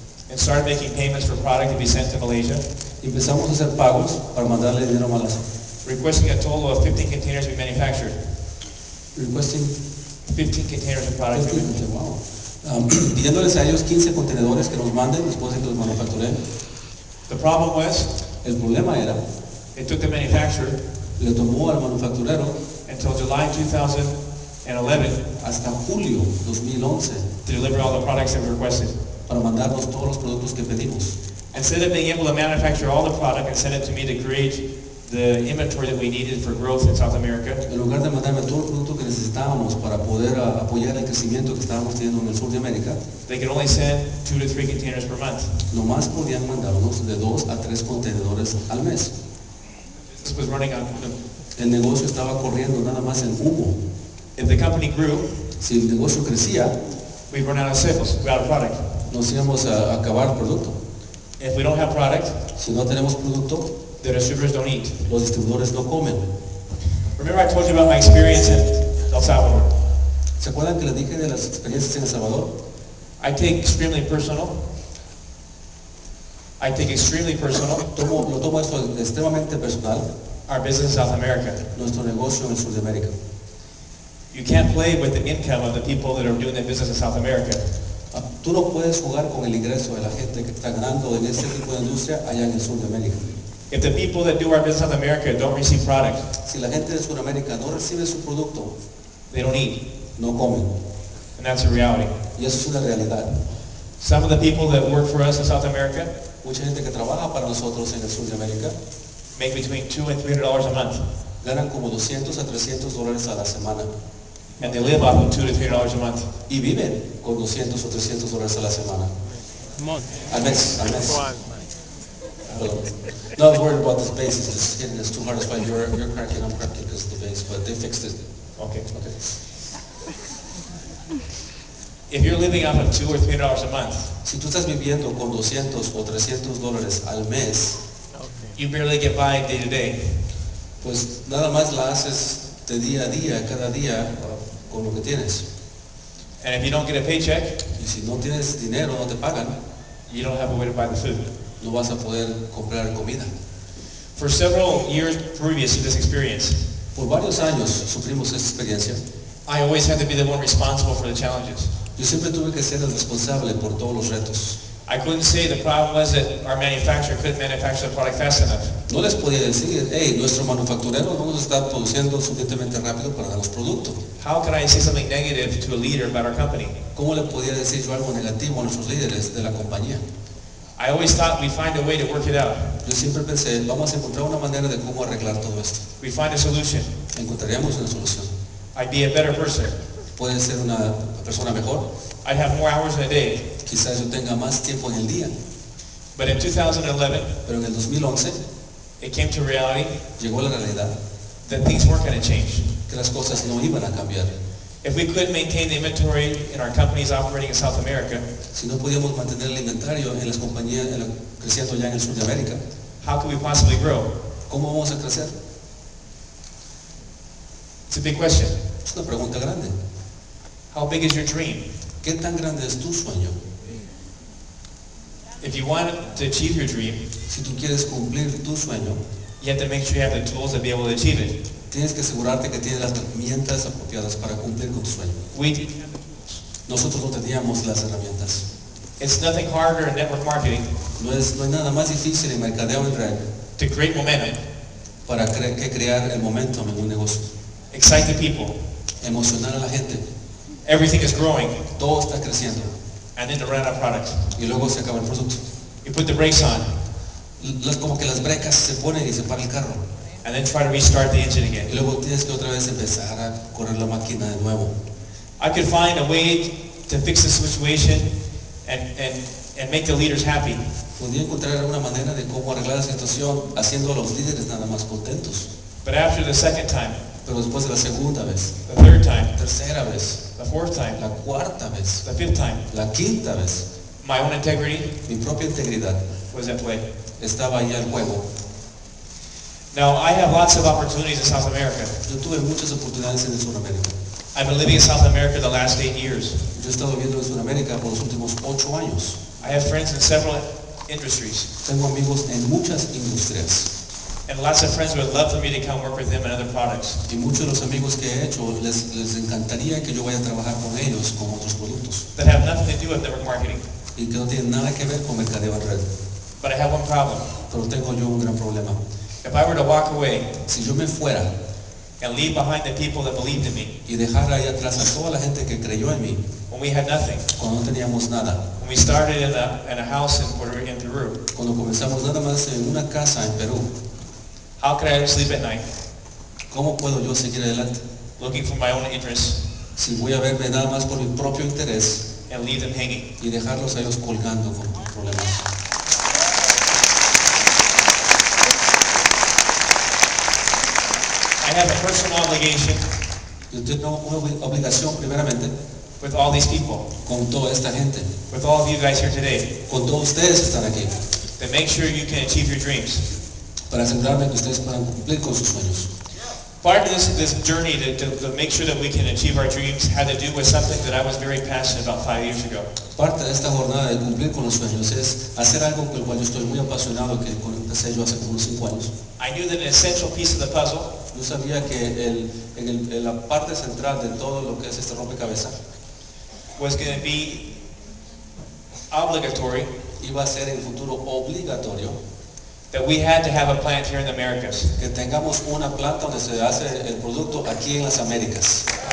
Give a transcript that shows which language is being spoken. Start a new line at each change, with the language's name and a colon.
English: and started making payments for product to be sent to Malaysia,
Spanish: Empezamos a hacer pagos para mandarle dinero a Malasia.
English: requesting a total of 15 containers be manufactured. Requesting 15 containers of product. to be- wow.
Spanish: Pidiéndoles a ellos 15 contenedores que nos manden después de que los manufactureen.
English: The problem was,
Spanish: El problema era,
English: it took the manufacturer
Spanish: le tomó al manufacturero
English: until July 2011
Spanish: hasta julio 2011
English: to deliver all the products that were requested.
Spanish: para mandarnos todos los productos que pedimos.
English: Instead of being able to manufacture all the product and send it to me to create the inventory that we needed for growth in South America,
Spanish: En lugar de mandarme todo el producto que necesitábamos para poder apoyar el crecimiento que estábamos teniendo en el sur de América,
English: they could only send 2 to 3 containers per month.
Spanish: nomás podían mandarnos de 2 a 3 contenedores al mes.
English: This was running on.
Spanish: El negocio estaba corriendo nada más en humo.
English: If the company grew,
Spanish: Si el negocio crecía,
English: we'd run out of sales, we're out of product.
Spanish: nos íbamos a acabar el producto.
English: If we don't have product,
Spanish: Si no tenemos producto,
English: the distributors don't eat.
Spanish: los distribuidores no comen.
English: Remember I told you about my experience in El Salvador.
Spanish: ¿Se acuerdan que les dije de las experiencias en El Salvador?
English: I take extremely personal I take extremely personal
Spanish: Lo tomo esto extremadamente personal,
English: our business in South America.
Spanish: nuestro negocio en el sur de América.
English: You can't play with the income of the people that are doing their business in South America.
Spanish: Tú no puedes jugar con el ingreso de la gente que está ganando en este tipo de industria allá en el sur de América.
English: If the people that do our business in South America don't receive product,
Spanish: Si la gente de Sudamérica no recibe su producto,
English: they don't eat.
Spanish: no comen.
English: And that's a reality.
Spanish: Y eso es una realidad.
English: Some of the people that work for us in South America
Spanish: Mucha gente que trabaja para nosotros en el sur de América
English: make between $200 and $300 a month.
Spanish: ganan como $200 a $300 a la semana
English: And they live off of $200 to $300 a month.
Spanish: y viven con $200 o $300 a la semana. Al mes. Perdón.
English: Not worried about the base, it's just hitting us too hard. That's why you're cracking, I'm cracking because of the base, but they fixed it. Okay. Okay. If you're living off of $200 or $300 a month,
Spanish: Si tú estás viviendo con $200 o $300 al mes,
English: you barely get by day to day.
Spanish: pues nada más la haces de día a día, cada día, con lo que tienes.
English: And if you don't get a paycheck,
Spanish: Y si no tienes dinero, no te pagan,
English: you don't have a way to buy the food.
Spanish: no vas a poder comprar comida.
English: For several years previous to this experience,
Spanish: Por varios años sufrimos esta experiencia.
English: I always had to be the one responsible for the challenges.
Spanish: Yo siempre tuve que ser el responsable por todos los retos.
English: I couldn't say the problem was that our manufacturer couldn't manufacture the product fast enough.
Spanish: No les podía decir, hey, nuestro manufacturero no nos está produciendo suficientemente rápido para darnos producto.
English: How could I say something negative to a leader about our company?
Spanish: ¿Cómo le podía decir yo algo negativo a nuestros líderes de la compañía?
English: I always thought we'd find a way to work it out.
Spanish: Yo siempre pensé, vamos a encontrar una manera de cómo arreglar todo esto.
English: We'd find a solution.
Spanish: Encontraríamos una solución.
English: I'd be a better person.
Spanish: Puede ser una persona mejor,
English: I'd have more hours in a day.
Spanish: quizás yo tenga más tiempo en el día,
English: But in 2011,
Spanish: pero en el 2011
English: it came to reality
Spanish: llegó la realidad
English: that things weren't going to change.
Spanish: que las cosas no iban a cambiar.
English: If we couldn't maintain the inventory in our companies operating in South America,
Spanish: Si no podíamos mantener el inventario en las compañías creciendo ya en el sur de América,
English: how could we possibly grow?
Spanish: ¿cómo vamos a crecer?
English: It's a big question.
Spanish: Es una pregunta grande.
English: How big is your dream?
Spanish: ¿Qué tan grande es tu sueño?
English: If you want to achieve your dream,
Spanish: Si tú quieres cumplir tu sueño,
English: you have to make sure you have the tools to be able to achieve it.
Spanish: tienes que asegurarte que tienes las herramientas apropiadas para cumplir con tu sueño.
English: We,
Spanish: Nosotros no teníamos las herramientas.
English: it's nothing harder in network marketing
Spanish: No hay nada más difícil en mercadeo en red
English: to create momentum,
Spanish: para que crear el momentum en un negocio.
English: excite the people.
Spanish: Emocionar a la gente.
English: Everything is growing,
Spanish: Todo está creciendo
English: and then to run out of product.
Spanish: y luego se acaba el producto.
English: You put the brakes on,
Spanish: Como que las brecas se ponen y se para el carro.
English: and then try to restart the engine again.
Spanish: Y luego tienes que otra vez empezar a correr la máquina de nuevo.
English: I could find a way to fix the situation and make the leaders happy.
Spanish: Podía encontrar alguna manera de cómo arreglar la situación haciendo a los líderes nada más contentos.
English: But after the second time,
Spanish: Pero después de la segunda vez,
English: the third time,
Spanish: tercera vez,
English: the fourth time,
Spanish: la cuarta vez,
English: the fifth time,
Spanish: la quinta vez,
English: my own integrity
Spanish: mi propia integridad
English: was at play.
Spanish: estaba ahí al juego.
English: Now, I have lots of opportunities in South America.
Spanish: Yo tuve muchas oportunidades en Sudamérica.
English: I've been living in South America the last 8 years.
Spanish: Yo he estado viviendo en Sudamérica por los últimos 8 años.
English: I have friends in several industries,
Spanish: Tengo amigos en muchas industrias
English: and lots of friends would love for me to come work with them and other products.
Spanish: y muchos de los amigos que he hecho les encantaría que yo vaya a trabajar con ellos con otros productos
English: That have nothing to do with network marketing.
Spanish: y que no tienen nada que ver con mercadeo en red.
English: But I have one problem.
Spanish: Pero tengo yo un gran problema.
English: If I were to walk away
Spanish: Si yo me fuera
English: and leave behind the people that believed in me
Spanish: y dejar ahí atrás a toda la gente que creyó en mí
English: when we had nothing,
Spanish: cuando no teníamos nada,
English: when we started in a house in Peru,
Spanish: cuando comenzamos nada más en una casa en Perú,
English: how could I sleep at night
Spanish: ¿cómo puedo yo seguir adelante
English: looking for my own interests
Spanish: si voy a verme nada más por mi propio interés
English: and leave them hanging?
Spanish: y dejarlos a ellos colgando con problemas?
English: I have a personal obligation
Spanish: Yo tengo una obligación primeramente
English: with all these people,
Spanish: con toda esta gente,
English: with all of you guys here today,
Spanish: con todos ustedes que están aquí,
English: to make sure you can achieve your dreams.
Spanish: para asegurarme que ustedes puedan cumplir con sus sueños.
English: Part of this journey to make sure that we can achieve our dreams had to do with something that I was very passionate about 5 years ago.
Spanish: Parte de esta jornada de cumplir con los sueños es hacer algo con el cual yo estoy muy apasionado, que empecé yo hace como unos 5 años.
English: I knew that an essential piece of the puzzle
Spanish: Yo sabía que en la parte central de todo lo que es este rompecabezas
English: was going to be obligatory,
Spanish: iba a ser en el futuro obligatorio
English: that we had to have a plant here in the Americas.
Spanish: que tengamos una planta donde se hace el producto aquí en las Américas.